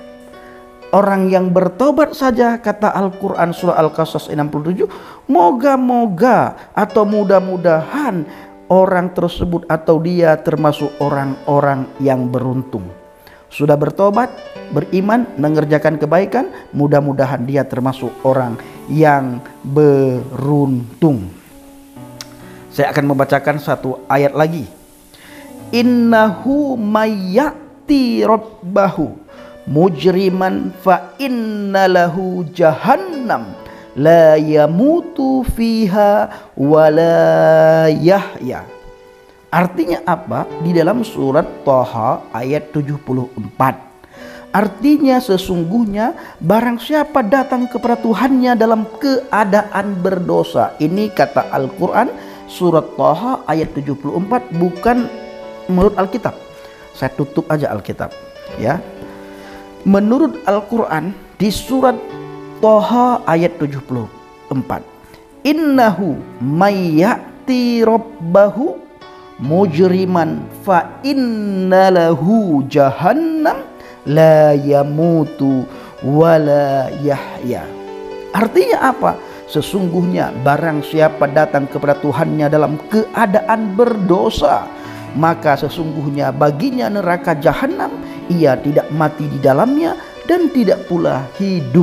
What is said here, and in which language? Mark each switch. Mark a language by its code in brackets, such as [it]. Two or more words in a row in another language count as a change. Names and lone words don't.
[id] Orang yang bertobat saja, kata Al-Quran surah Al-Qasas 67, moga-moga atau mudah-mudahan orang tersebut atau dia termasuk orang-orang yang beruntung. Sudah bertobat, beriman, mengerjakan kebaikan, mudah-mudahan dia termasuk orang yang beruntung. Saya akan membacakan satu ayat lagi. [ar] إنه من يأت ربه مجرما فإن له جهنم لا يموت فيها ولا يحيى. [id] Artinya apa? Di dalam surat Thaha ayat 74. Artinya sesungguhnya barang siapa datang kepada Tuhannya dalam keadaan berdosa. Ini kata Al-Quran surat Thaha ayat 74, bukan menurut Alkitab. Saya tutup aja Alkitab, ya. Menurut Al-Quran di surat Thaha ayat 74, [ar] إنه من يأت ربه مجرما فإن له جهنم لا يموت ولا يحيى. [id] Artinya apa? Sesungguhnya barang siapa datang kepada Tuhannya dalam keadaan berdosa, maka sesungguhnya baginya neraka jahanam, ia tidak mati di dalamnya dan tidak pula hidup.